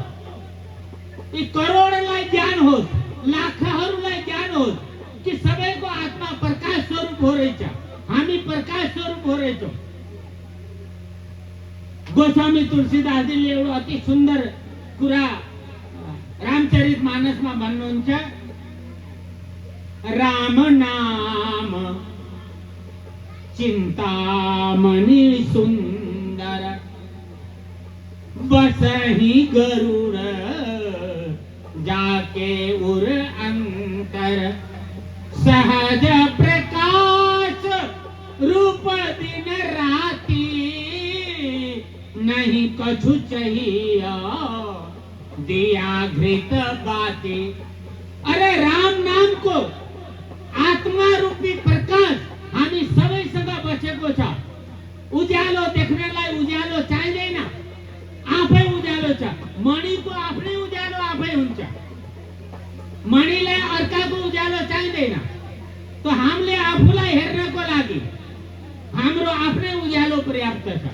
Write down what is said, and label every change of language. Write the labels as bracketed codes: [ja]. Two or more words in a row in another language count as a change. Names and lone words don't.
[ne] यी करोडलाई ज्ञान होस्, लाखहरूलाई ज्ञान होस् कि सबैको आत्मा प्रकाश स्वरूप हो रहेछ. हामी प्रकाश स्वरूप हो रहेछौँ. गोस्वामी तुलसीदासजीले एउटा अति सुन्दर कुरा रामचरित मानसमा भन्नुहुन्छ. [awa] राम नाम चिंतामणि सुंदर बसहि गरुड़ जाके उर अंतर सहज प्रकाश रूप दिन राती नहीं कछु चाहिए दिया घृत बाती. [ne] अरे राम नाम को आत्मा रूपी प्रकाश हामी सबैसँग बसेको छ. उज्यालो देख्नेलाई उज्यालो चाहिँदैन, आफै उज्यालो छ. मणिको आफ्नै उज्यालो आफै हुन्छ. मणिलाई अर्काको उज्यालो चाहिँदैन. त हामीले आफूलाई हेर्नको लागि हाम्रो आफ्नै उज्यालो पर्याप्त छ.